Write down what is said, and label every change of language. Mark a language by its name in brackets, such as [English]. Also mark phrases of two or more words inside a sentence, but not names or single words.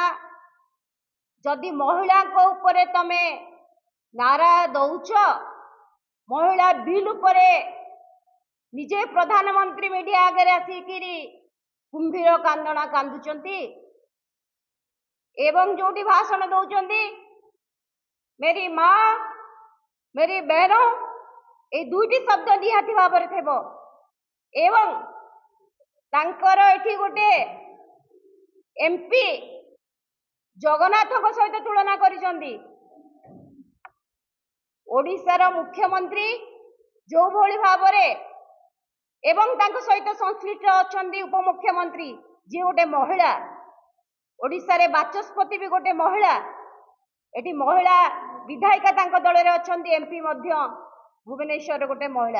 [Odia] ଯଦି ମହିଳାଙ୍କ ଉପରେ ତମେ ନାରା ଦଉଛ, ମହିଳା ବିଲ୍ ଉପରେ ନିଜେ ପ୍ରଧାନମନ୍ତ୍ରୀ ମିଡିଆ ଆଗରେ ଆସିକିରି କୁମ୍ଭୀର କାନ୍ଦଣା କାନ୍ଦୁଛନ୍ତି ଏବଂ ଯୋଉଠି ଭାଷଣ ଦଉଛନ୍ତି [Hindi] मेरी माँ मेरी बहनों, [Odia] ଏଇ ଦୁଇଟି ଶବ୍ଦ ନିହାତି ଭାବରେ ଥିବ। ଏବଂ ତାଙ୍କର ଏଠି ଗୋଟେ ଏମ୍ପି ଜଗନ୍ନାଥଙ୍କ ସହିତ ତୁଳନା କରିଛନ୍ତି। ଓଡ଼ିଶାର ମୁଖ୍ୟମନ୍ତ୍ରୀ ଯୋଉଭଳି ଭାବରେ ଏବଂ ତାଙ୍କ ସହିତ ସଂଶ୍ଳିଷ୍ଟ ଅଛନ୍ତି ଉପମୁଖ୍ୟମନ୍ତ୍ରୀ ଯିଏ ଗୋଟେ ମହିଳା, ଓଡ଼ିଶାରେ ବାଚସ୍ପତି ବି ଗୋଟେ ମହିଳା, ଏଠି ମହିଳା ବିଧାୟିକା ତାଙ୍କ ଦଳରେ ଅଛନ୍ତି, ଏମ୍ପି ମଧ୍ୟ ଭୁବନେଶ୍ୱରରେ ଗୋଟେ ମହିଳା।